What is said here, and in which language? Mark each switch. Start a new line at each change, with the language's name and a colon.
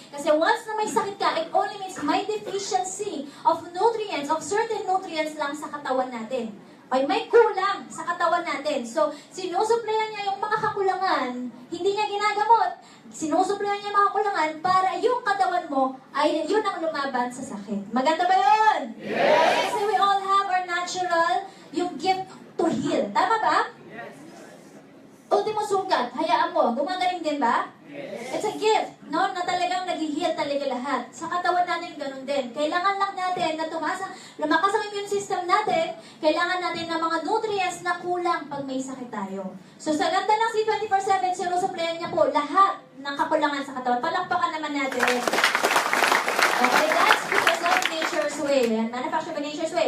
Filipino: Kasi once na may sakit ka,
English: it only means
Filipino: may
English: deficiency of nutrients, of certain nutrients
Filipino: lang sa katawan natin. Okay, may kulang sa katawan natin. So, sinusuplayan niya yung mga kakulangan, hindi niya ginagamot. Sinusuplayan niya yung mga kakulangan para yung katawan mo ay yun ang lumaban sa sakit. Maganda ba yun? Yes!
English: Kasi we all have our natural, yung gift to heal.
Filipino: Tama ba? Yes. Ultimo sugat, hayaan mo, gumagaling din ba?
English: It's a gift,
Filipino: no? Na talagang nag-heal talaga lahat. Sa katawan natin, ganun din. Kailangan lang natin na lumakas ang immune system natin, kailangan natin ng mga nutrients na kulang pag may sakit tayo. So sa ganda ng C24/7, sinusuplayan niya po lahat ng kakulangan sa katawan. Palakpakan naman natin.
English: Okay, that's because of nature's way. Manufactured by nature's way.